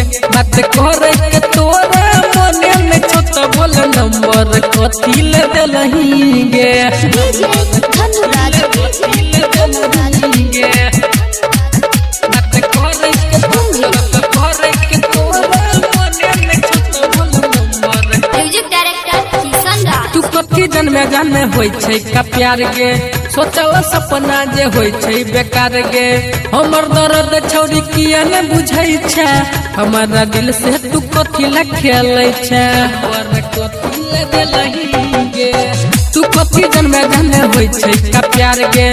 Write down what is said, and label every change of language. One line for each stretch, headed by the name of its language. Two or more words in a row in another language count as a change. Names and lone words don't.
Maithili: बात करे के तोरा मने में छोटा बोल नंबर कथी लगलहिंगे।
English: music director Kishan Raj
Maithili: तू कथी जन्मे जाने होय छै का प्यार गे। सोचल सपना जे होय छै बेकार गे। हमर दर्द छौरी किया ने बुझै छै। हमारा दिल से तू कथी ला खेलै छै। और कथी लगलहिंगे। तू कथी जन्मे जाने होय छै का प्यार गे।